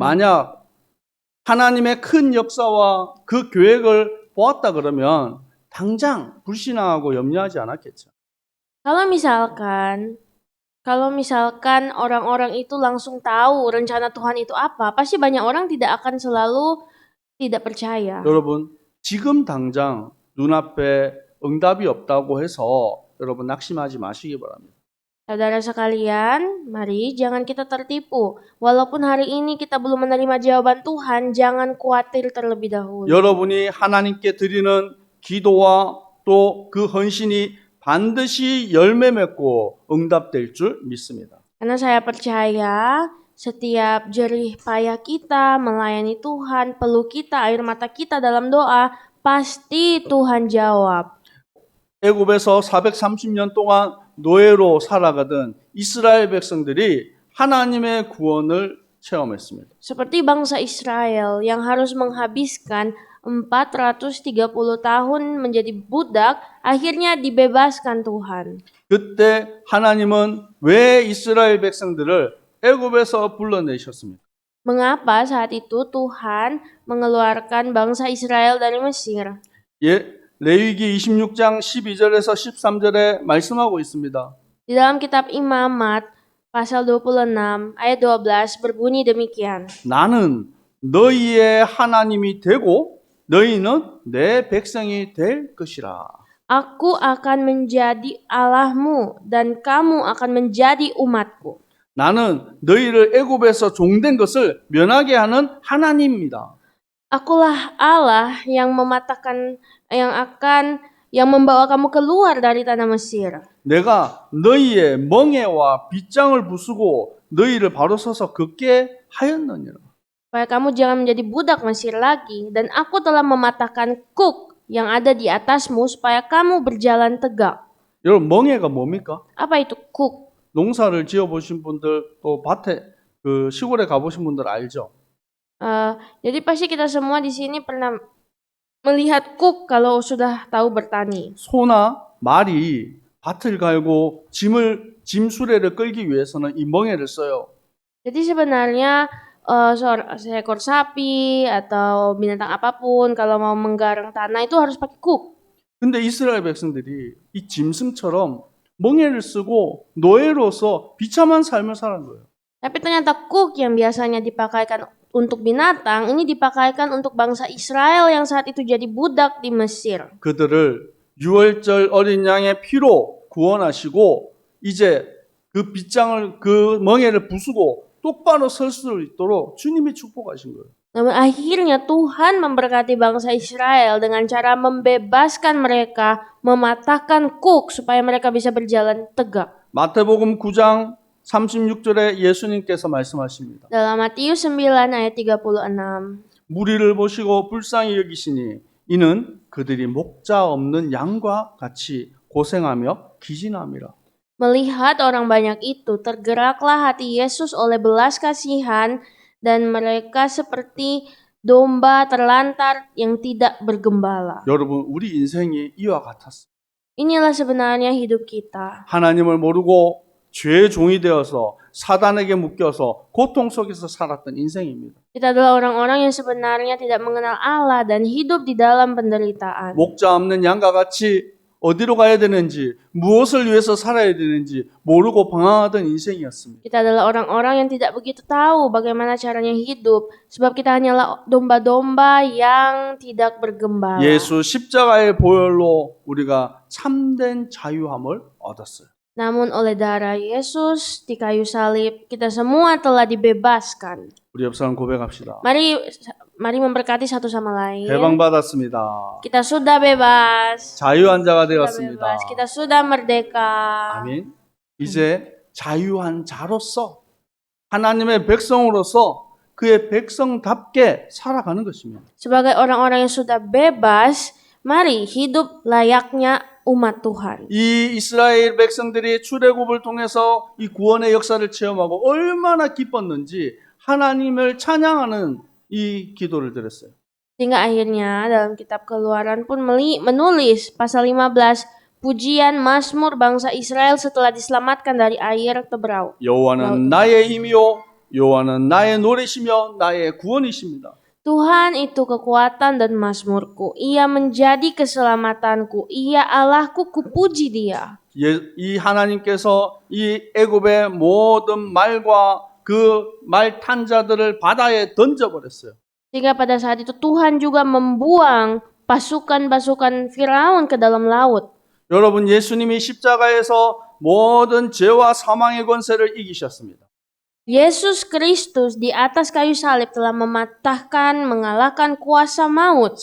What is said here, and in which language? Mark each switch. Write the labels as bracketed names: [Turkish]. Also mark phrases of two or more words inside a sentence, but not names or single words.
[Korean] 만약 하나님의 큰 역사와 그 계획을 보았다 그러면 당장 불신앙하고 염려하지 않았겠죠. [Indonesian] Kalau misalkan orang-orang itu langsung tahu rencana Tuhan itu apa, pasti banyak orang tidak akan selalu tidak percaya. [Korean] 여러분, 지금 당장 눈앞에 응답이 없다고 해서 여러분 낙심하지 마시기 바랍니다. [Indonesian] Saudara sekalian, mari jangan kita tertipu. Walaupun hari ini kita belum menerima jawaban Tuhan, jangan khawatir terlebih dahulu. [Korean] 여러분이 하나님께 드리는 기도와 또 그 헌신이 반드시 열매 맺고 응답될 줄 믿습니다. [Indonesian] Karena saya percaya setiap jerih payah kita melayani Tuhan, peluk kita, air mata kita dalam doa, pasti Tuhan jawab. [Korean] 애굽에서 430년 동안 노예로 살아가던 이스라엘 백성들이 하나님의 구원을 체험했습니다. [Indonesian] Seperti bangsa Israel yang harus menghabiskan 430 tahun menjadi budak, akhirnya dibebaskan Tuhan. [Korean] 그때 하나님은 왜 이스라엘 백성들을 애굽에서 불러내셨습니까? [Indonesian] Mengapa saat itu Tuhan mengeluarkan bangsa Israel dari Mesir? [Korean] 레위기 26장 12절에서 13절에 말씀하고 있습니다. [Indonesian] Di dalam kitab Imamat pasal 26 ayat 12 berbunyi demikian. [Korean] 나는 너희의 하나님이 되고 너희는 내 백성이 될 것이라. [Indonesian] Aku akan menjadi Allahmu dan kamu akan menjadi umatku. [Korean] 나는 너희를 애굽에서 종된 것을 면하게 하는 하나님입니다. [Indonesian] Akulah Allah yang mematahkan yang membawa kamu keluar dari tanah Mesir. [Korean] 내가 너희의 멍에와 빗장을 부수고 너희를 바로 서서 걷게 하였느니라. [Indonesian] Supaya kamu jangan menjadi budak Mesir lagi, dan aku telah mematahkan kuk yang ada di atasmu supaya kamu berjalan tegak. [Korean] 여러분 멍에가 뭡니까? [Indonesian] Apa itu kuk? [Korean] 농사를 지어 보신 분들 또 밭에 그 시골에 가보신 분들 알죠? [Indonesian] Jadi pasti kita semua di sini pernah melihat kuk kalau sudah tahu bertani. [Korean] 소나 말이 밭을 갈고 짐 수레를 끌기 위해서는 이 멍에를 써요. [Indonesian] Jadi sebenarnya seekor sapi atau binatang apapun kalau mau menggarang tanah itu harus pakai kuk. [Korean] 근데 이스라엘 백성들이 이 짐승처럼 멍에를 쓰고 노예로서 비참한 삶을 사는 거예요. [Indonesian] Tapi ternyata kuk yang biasanya dipakaikan untuk binatang, ini dipakaikan untuk bangsa Israel yang saat itu jadi budak di Mesir. [Korean] 그들을 유월절 어린 양의 피로 구원하시고 이제 그 빗장을 그 멍에를 부수고 똑바로 설 수 있도록 주님이 축복하신 거예요. [Indonesian] Namun akhirnya Tuhan memberkati bangsa Israel dengan cara membebaskan mereka, mematahkan kuk supaya mereka bisa berjalan tegak. [Korean] 마태복음 9장 36절에 예수님께서 말씀하십니다. [Indonesian] Dalam Matius 9 ayat 36. [Korean] 무리를 보시고 불쌍히 여기시니 이는 그들이 목자 없는 양과 같이 고생하며 기진함이라. [Indonesian] Melihat orang banyak itu, tergeraklah hati Yesus oleh belas kasihan, dan mereka seperti domba terlantar yang tidak bergembala. [Korean] 여러분 우리 인생이 이와 같았어요. [Indonesian] Inilah sebenarnya hidup kita. [Korean] 하나님을 모르고 죄의 종이 되어서 사단에게 묶여서 고통 속에서 살았던 인생입니다. [Indonesian] Kita adalah orang-orang yang sebenarnya tidak mengenal Allah dan hidup di dalam penderitaan. [Korean] 목자 없는 양과 같이 어디로 가야 되는지, 무엇을 위해서 살아야 되는지 모르고 방황하던 인생이었습니다. [Indonesian] Kita adalah orang-orang yang tidak begitu tahu bagaimana caranya hidup, sebab kita hanyalah domba-domba yang tidak bergembala. [Korean] 예수 십자가의 보혈로 우리가 참된 자유함을 얻었어요. [Indonesian] Namun oleh darah Yesus di kayu salib, kita semua telah dibebaskan. [Korean] 우리 옆 사람 고백합시다. [Indonesian] Mari memberkati satu sama lain. [Korean] 해방받았습니다. [Indonesian] Kita sudah bebas. [Korean] 자유한 자가 [Indonesian] Sudah [Korean] 되었습니다. [Indonesian] bebas. Kita sudah merdeka. [Korean] 아멘. 이제 자유한 자로서 하나님의 백성으로서 그의 백성답게 살아가는 것입니다. [Indonesian] Sebagai orang-orang yang sudah bebas, mari hidup layaknya umat Tuhan. [Korean] 이 이스라엘 백성들이 출애굽을 통해서 이 구원의 역사를 체험하고 얼마나 기뻤는지 하나님을 찬양하는 이 기도를 드렸어요. [Indonesian] Sehingga akhirnya dalam kitab Keluaran pun menulis pasal 15 pujian Mazmur bangsa Israel setelah diselamatkan dari air teberau. [Korean] 여호와는 나의 힘이요 여호와는 나의 노래시며 나의 구원이십니다. [Indonesian] Tuhan itu kekuatan dan mazmurku. Ia menjadi keselamatanku. Ia Allahku, kupuji Dia. [Korean] 이 하나님께서 이 애굽의 모든 말과 그 말 탄 자들을 바다에 던져버렸어요. [Indonesian] Sehingga pada saat itu Tuhan juga membuang pasukan-pasukan Firaun ke dalam laut. [Korean] 여러분 예수님이 십자가에서 모든 죄와 사망의 권세를 이기셨습니다. [Indonesian] Yesus Kristus di atas kayu salib telah mematahkan, mengalahkan kuasa maut.